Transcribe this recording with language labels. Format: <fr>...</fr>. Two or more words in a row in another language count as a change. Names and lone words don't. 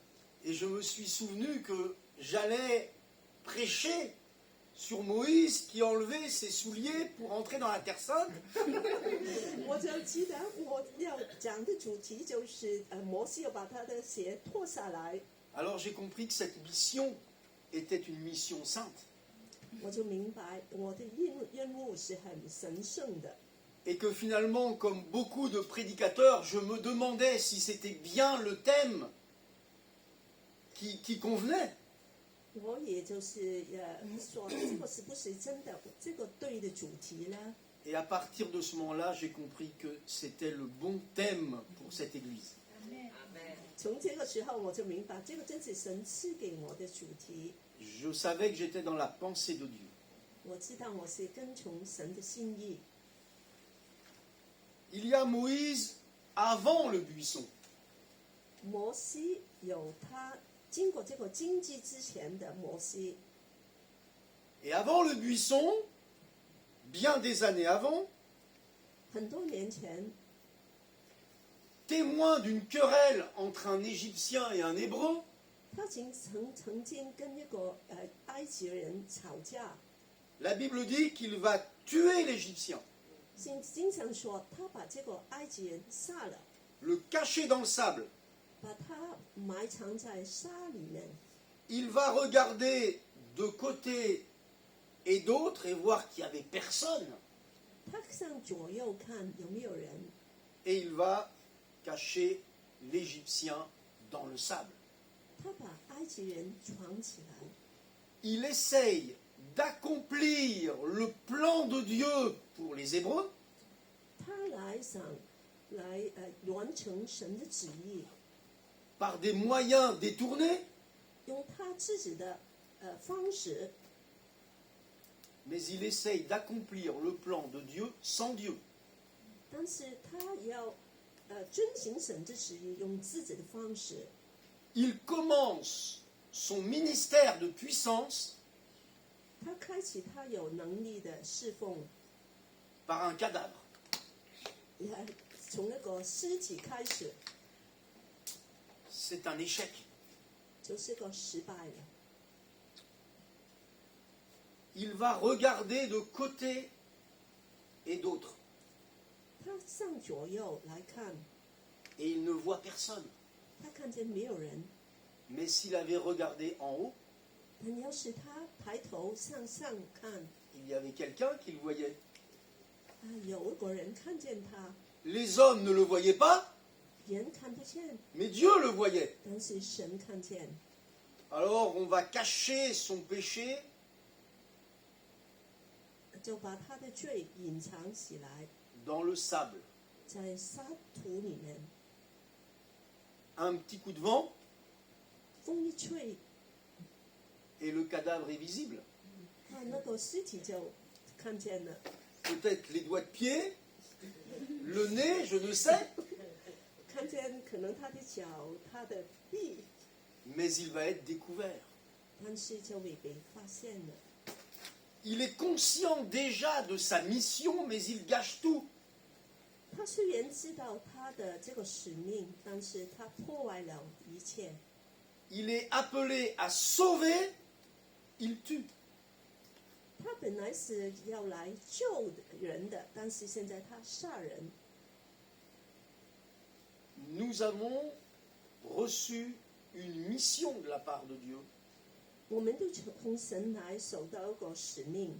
<fr>et je me suis souvenu que j'allais prêcher sur Moïse qui enlevait ses souliers pour entrer dans la Terre Sainte.</fr> <zh>我就记得我要讲的主题就是摩西要把他的鞋脱下来。</zh> <fr>Alors j'ai compris que cette mission était une mission sainte</fr> <zh>我就明白我的任务是很神圣的。</zh> <fr>et que finalement, comme beaucoup de prédicateurs, je me demandais si c'était bien le thème qui convenait.</fr> <zh>我也就是说这个是不是真的这个对的主题呢？</zh> <fr>Et à partir de ce moment-là, j'ai compris que c'était le bon thème pour cette église.</fr> <zh>从这个时候我就明白，这个真是神赐给我的主题。</zh> <fr>Je savais que j'étais dans la pensée de Dieu.</fr> <zh>我知道我是跟从神的心意。</zh> <fr>Il y a Moïse avant le buisson.</fr> <zh>摩西有他经过这个荆棘之前的摩西，</zh> <fr>Et avant le buisson, bien des années avant,</fr> <zh>很多年前，</zh> <fr>témoin d'une querelle entre un Égyptien et un Hébreu,</fr> <zh>他曾经跟一个埃及人吵架，</zh> <fr>la Bible dit qu'il va tuer l'Égyptien,</fr> <zh>经常说他把这个埃及人杀了，</zh> <fr>le cacher dans le sable.</fr> <zh>把他埋藏在沙里面。</zh> <fr>Il va regarder de côté et d'autre et voir qu'il n'y avait personne.</fr> <zh>他向左右看有没有人，</zh> <fr>Et il va cacher l'Égyptien dans le sable.</fr> <zh>他把埃及人藏起来。</zh> <fr>Il essaye d'accomplir le plan de Dieu pour les Hébreux,</fr> <zh>他来完成神的旨意，</zh> <fr>par des moyens détournés,</fr> <zh>用他自己的方式，</zh> <fr>mais il essaye d'accomplir le plan de Dieu sans Dieu.</fr> <zh>但是他要遵行神的旨意，用自己的方式。</zh> <fr>Il commence son ministère de puissance</fr> <zh>他开启他有能力的侍奉，</zh> <fr>par un cadavre.</fr> <zh>也从那个尸体开始，</zh> <fr>C'est un échec.</fr> <zh>就是个失败了。</zh> <fr>Il va regarder de côté et d'autre,</fr> <zh>他向左右来看，</zh> <fr>et il ne voit personne.</fr> <zh>他看见没有人，</zh> <fr>Mais s'il avait regardé en haut,</fr> <zh>但要是他抬头向上看，</zh> <fr>il y avait quelqu'un qui le voyait.</fr> <zh>有一个人看见他，</zh> <fr>Les hommes ne le voyaient pas,</fr> <zh>人看不见，</zh> <fr>mais Dieu le voyait.</fr> <zh>但是神看见。</zh> <fr>Alors on va cacher son péché</fr> <zh>就把他的罪隐藏起来，</zh> <fr>dans le sable.</fr> <zh>在沙土里面，</zh> <fr>Un petit coup de vent</fr> <zh>风一吹，</zh> <fr>et le cadavre est visible.</fr> <zh>那个尸体就看见了，</zh> <fr>Peut-être les doigts de pied, le nez, je ne sais,</fr> <zh>看见可能他的脚、他的臂，</zh> <fr>mais il va être découvert.</fr> <zh>但是就会被发现了。</zh> <fr>Il est conscient déjà de sa mission, mais il gâche tout.</fr> <zh>他虽然知道他的这个使命，但是他破坏了一切。</zh> <fr>Il est appelé à sauver, il tue.</fr> <zh>他本来是要来救人的，但是现在他杀人。</zh> <fr>Nous avons reçu une mission de la part de Dieu.</fr> <zh>我们都从神来受到一个使命，</zh>